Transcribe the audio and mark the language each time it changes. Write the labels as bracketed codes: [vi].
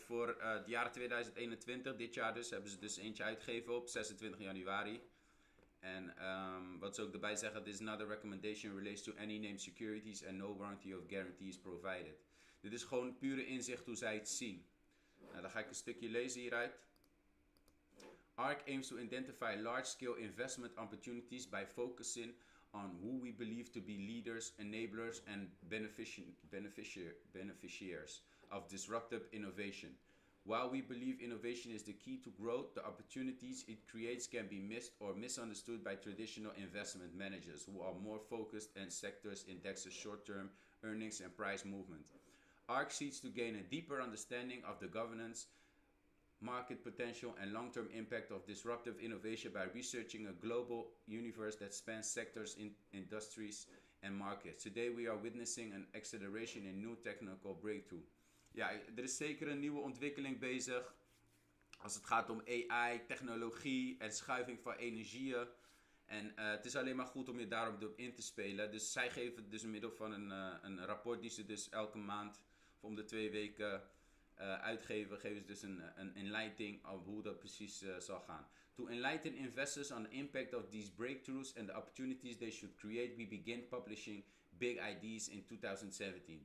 [nl] Voor het jaar 2021, dit jaar dus, hebben ze dus eentje uitgegeven op 26 januari. En wat ze ook erbij zeggen, [en] this is not a recommendation relates to any named securities and no warranty of guarantees provided. [nl] Dit is gewoon pure inzicht hoe zij het zien. Nou, dan ga ik een stukje lezen hieruit. [en] ARK aims to identify large-scale investment opportunities by focusing on who we believe to be leaders, enablers, and beneficiaries of disruptive innovation. While we believe innovation is the key to growth, the opportunities it creates can be missed or misunderstood by traditional investment managers who are more focused on sectors indexes short-term earnings and price movement. ARK seeks to gain a deeper understanding of the governance, market potential, and long-term impact of disruptive innovation by researching a global universe that spans sectors, industries, and markets. Today we are witnessing an acceleration in new technical breakthrough. [nl] Ja, er is zeker een nieuwe ontwikkeling bezig als het gaat om AI, technologie en schuiving van energieën. En het is alleen maar goed om je daarop in te spelen. Dus zij geven dus in middel van een rapport die ze dus elke maand of om de 2 weken uitgeven, geven ze dus een enlightening op hoe dat precies zal gaan. [en] To enlighten investors on the impact of these breakthroughs and the opportunities they should create, we begin publishing big ideas in 2017.